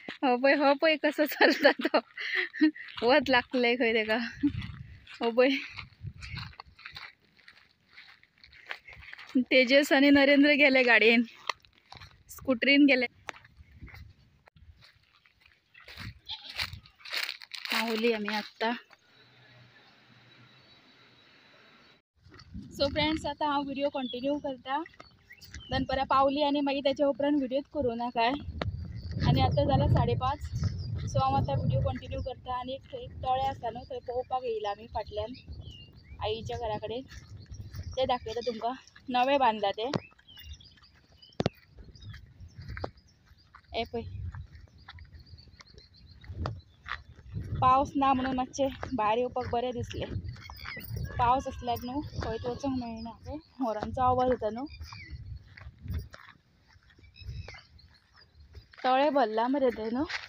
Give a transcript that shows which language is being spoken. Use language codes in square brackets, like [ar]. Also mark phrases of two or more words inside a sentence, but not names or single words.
[kok] हो पय कसं चलता तो वत लागलंय खंय तेका हो पय तेजस आणि नरेंद्र गेले गाडयेन स्कूटरीन गेले पावली आम्ही आत्ता [en] so friends [kok] आता हा [en] video continue [kok] करता दनपरा पावली आणि मागीर त्याच्या उपरांत व्हिडिओच करू ना काय आणि आता झालं 5:30 सो हांव आतां [en] video continue [kok] करता आणि एक तळे आसा न्हू थंय पळोवपाक येयला आमी फाटल्यान आईच्या घरा कडेन ते दाखयता तुमकां नवे बांदला ते हे पळय पावस ना म्हणून मातशें भायर येवपाक बरें दिसलें पावस आसल्यार न्हू खंयच वचूंक मेळना पळय मोरांचो आवाज येता न्हू तळे भरला मरे ते न्हू